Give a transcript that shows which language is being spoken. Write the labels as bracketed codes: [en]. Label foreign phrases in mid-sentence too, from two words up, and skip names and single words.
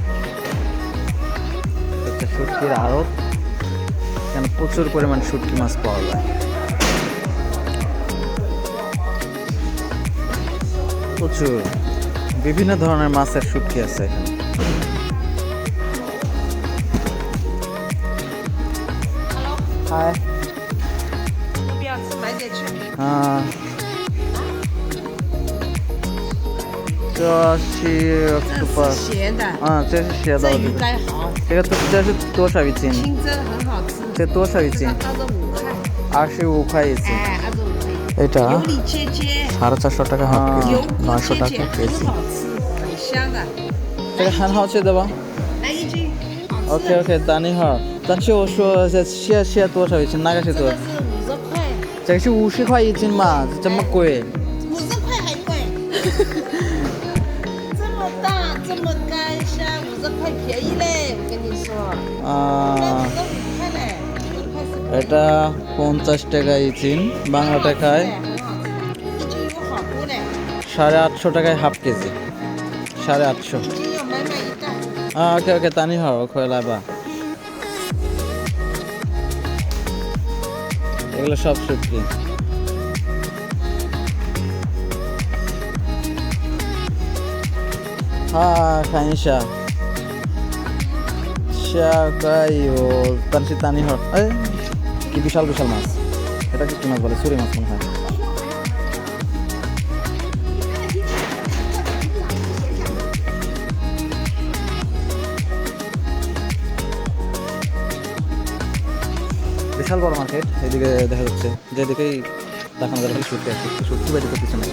[bn] হচ্ছে শুটকির আড়ত, এখানে প্রচুর পরিমাণ শুটকি মাছ পাওয়া যায়। প্রচুর বিভিন্ন ধরনের মাছের শুটকি আছে এখানে। হাই, [zh] 不要吃，买点去。这是这 octopus 是咸的，这是写的这鱼干好，这是多少一斤？清蒸很好吃。这多少一斤？ 25块， 25块一斤。哎，25块。 [bn] এটা [zh] 油里切切， [bn] 450 টাকা হাফ কেজি, [zh] 油锅 [bn] 900 [zh] 切 [bn] টাকা [zh] 切， [bn] কেজি। [zh] 很好吃，很香的。这个很好吃的吧来一斤，好吃。？ [en] OK OK， [zh] 等一会儿。但是我说这多少一斤？那个是多这个？是50块，这个是50块一斤嘛？这么贵？ 50块还贵。这么大，这么干香，50块便宜嘞，我跟你说。那啊， 5块嘞，5块是可以。 [bn] এটা 50 টাকা ইঞ্চিন, বাংলা টাকায় [zh] 很好吃，一斤有好多嘞， [bn] 850 টাকায় হাফ কেজি। 850。 [zh] 一斤要满满一袋。 [en] OK OK， [zh] 等一会儿我回来吧。 [bn] এগুলো সব শুটকি। [zh] 看一下，下个有，但是等一会儿， [bn] 哎，কি বিশাল বিশাল মাছ, এটা কি মাছ বলে? চুরি মাছ মনে হয়। বিশাল বড় মার্কেট, এদিকে দেখা যাচ্ছে, যেদিকেই দেখানো যাবে শুটকি আছে, শুটকি বাড়ি করতেছে না।